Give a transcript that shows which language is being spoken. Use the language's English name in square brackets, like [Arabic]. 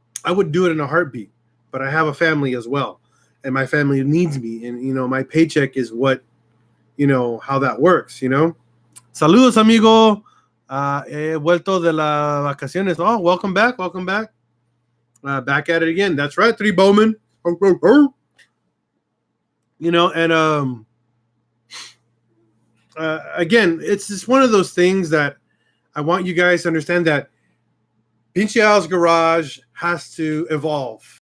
[English] I would do it in a heartbeat. But I have a family as well, and my family needs me, and you know, my paycheck is what, you know, how that works. You know. [Spanish] Saludos, amigo. He vuelto de las vacaciones. [English] Oh, welcome back. Back at it again. That's right, 3 Bowman. You know, and again, it's just one of those things that I want you guys to understand that PincheAls Garage has to evolve.